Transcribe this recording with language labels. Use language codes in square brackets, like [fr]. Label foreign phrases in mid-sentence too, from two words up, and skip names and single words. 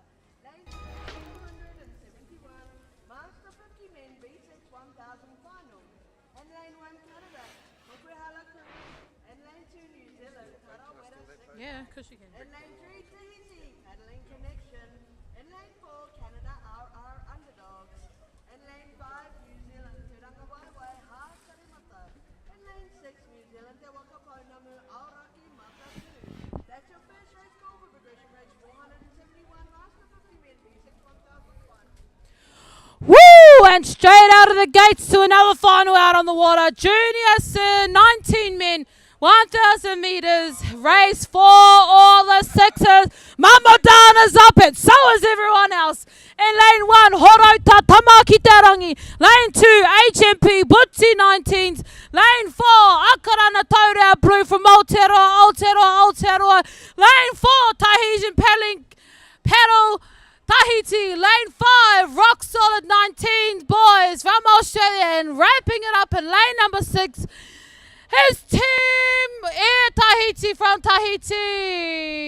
[en] Lane 3 271, Master 50 men, B6 1000 final. And lane 1 Canada, Mokuhala Cruise. And lane 2 New Zealand, Tarawera 6. Yeah, because you can. In lane 3, Tahiti, Paddling Connection. In lane 4, Canada RR Underdogs. In lane 5, New Zealand, Te Rangawaiwai, Ha Karimata. In lane 6, New Zealand, Te Wakaponamu, Aoraki Mata 2. That's your first race call for progression race 471, Master 50 men, B6 1001. Woo! And straight out of the gates to another final out on the water. Junior 19 men. 1,000 metres, race for all the sixes. Mamadana's up and so is everyone else. In lane 1, Horota Tamaki Tarangi. Lane 2, HMP Butsi 19s. Lane 4, Akarana Taurau Blue from Aotearoa. Lane 4, Tahitian Paddle Tahiti. Lane 5, Rock Solid 19s boys from Australia. And wrapping it up in lane number 6, his team Air Tahiti from Tahiti.